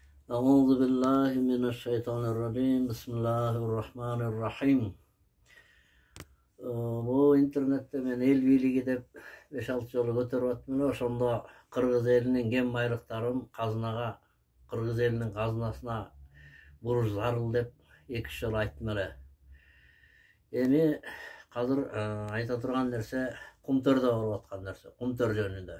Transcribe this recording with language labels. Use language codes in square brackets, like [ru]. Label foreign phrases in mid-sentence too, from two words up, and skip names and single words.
[ar] أعوذ بالله من الشيطان الرجيم. بسم الله الرحمن الرحيم. [ky] Бу интернетте мен эл бийлиги деп 5-6 жолу көтөрүп атмын. Ошондо Кыргыз элинин кен байлыктарын казынага, Кыргыз элинин казынасына буруш зарыл деп 2-3 жолу айттым эле. Эми азыр айта турган нерсе Кумтөрдө болуп аткан нерсе, Кумтөр жөнүндө.